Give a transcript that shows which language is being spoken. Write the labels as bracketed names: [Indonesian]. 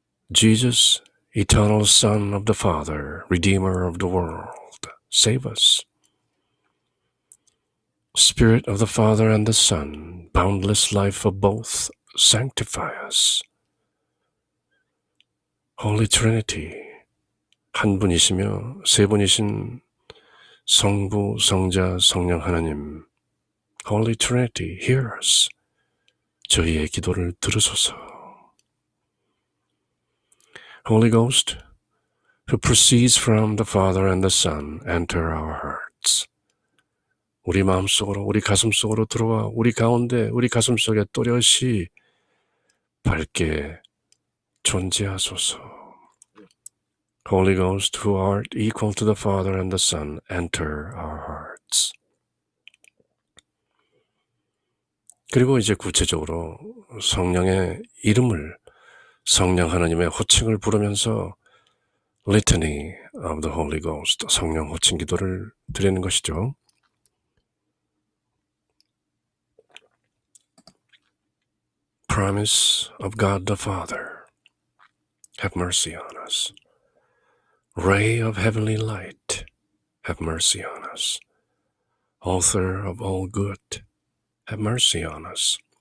[English] Jesus, eternal Son of the Father, Redeemer of the world, save us. Spirit of the Father and the Son, boundless life of both, sanctify us. [Korean] Holy Trinity, 한 분이시며 세 분이신 성부, 성자, 성령 하나님, [English] Holy Trinity, hear us. [Korean] 저희의 기도를 들으소서. [English] Holy Ghost, who proceeds from the Father and the Son, enter our hearts. [Korean] 우리 마음속으로, 우리 가슴속으로 들어와 우리 가운데, 우리 가슴속에 또렷이 밝게 존재하소서. [English] Holy Ghost, who art equal to the Father and the Son, enter our hearts. [Korean] 그리고 이제 구체적으로 성령의 이름을, 성령 하나님의 호칭을 부르면서 Litany of the Holy Ghost, 성령 호칭 기도를 드리는 것이죠. [English] Promise of God the Father, have mercy on us. Ray of heavenly light, have mercy on us. Author of all good, have mercy on us.